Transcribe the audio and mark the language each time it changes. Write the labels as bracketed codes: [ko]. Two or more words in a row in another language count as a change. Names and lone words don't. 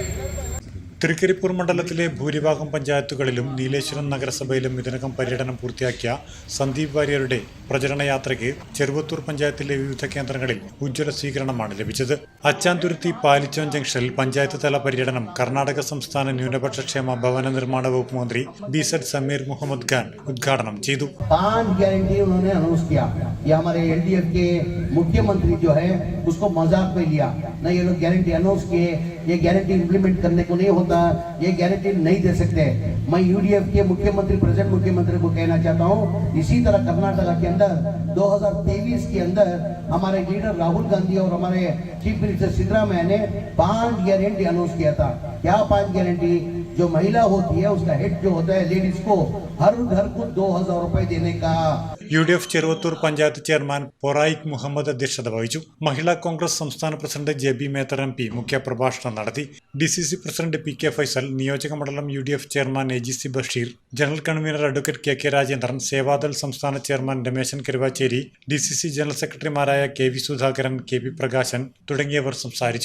[ml] തൃക്കരിപ്പൂർ മണ്ഡലത്തിലെ ഭൂരിഭാഗം പഞ്ചായത്തുകളിലും നീലേശ്വരം നഗരസഭയിലും ഇതിനകം പര്യടനം പൂർത്തിയാക്കിയ സന്ദീപ് വാര്യരുടെ പ്രചരണ യാത്രയ്ക്ക് ചെറുവത്തൂർ പഞ്ചായത്തിലെ വിവിധ കേന്ദ്രങ്ങളിൽ ഉജ്ജ്വല സ്വീകരണമാണ് ലഭിച്ചത്. അച്ചാന്തുരുത്തി പാലിച്ചോൻ ജംഗ്ഷനിൽ പഞ്ചായത്ത് തല പര്യടനം കർണാടക സംസ്ഥാന ന്യൂനപക്ഷ ക്ഷേമ ഭവന നിർമ്മാണ വകുപ്പ് മന്ത്രി ബിസഡ് സമീർ മുഹമ്മദ് ഖാൻ ഉദ്ഘാടനം ചെയ്തു. [hi] मुख्यमंत्री जो है उसको मजाक में लिया ना, ये लोग [en] guarantee announce [hi] किए, ये [en] guarantee implement [hi] करने को नहीं होता, ये गारंटी नहीं दे सकते. मैं UDF के मुख्यमंत्री, प्रेजेंट मुख्यमंत्री को कहना चाहता हूँ, इसी तरह कर्नाटक के अंदर 2023 के अंदर हमारे लीडर राहुल गांधी और हमारे [en] chief minister [hi] सिद्धरामैया ने 5 [en] guarantee announce [hi] किया था. क्या 5 गारंटी? जो महिला होती है उसका हेड जो होता है लेडीज को हर घर को 2000 रुपए देने का. [ml] UDF ചെറുവത്തൂർ പഞ്ചായത്ത് ചെയർമാൻ പൊറായിക് മുഹമ്മദ് അധ്യക്ഷത വഹിച്ചു. മഹിളാ കോൺഗ്രസ് സംസ്ഥാന പ്രസിഡന്റ് JB മേത്തർ MP മുഖ്യപ്രഭാഷണം നടത്തി. DCC പ്രസിഡന്റ് PK ഫൈസൽ, നിയോജക മണ്ഡലം UDF ചെയർമാൻ AGC ബഷീർ, ജനറൽ കൺവീനർ അഡ്വക്കേറ്റ് KK രാജേന്ദ്രൻ, സേവാദൾ സംസ്ഥാന ചെയർമാൻ രമേശൻ കരുവാച്ചേരി, DCC ജനറൽ സെക്രട്ടറിമാരായ KV സുധാകരൻ, KP പ്രകാശൻ തുടങ്ങിയവർ സംസാരിച്ചു.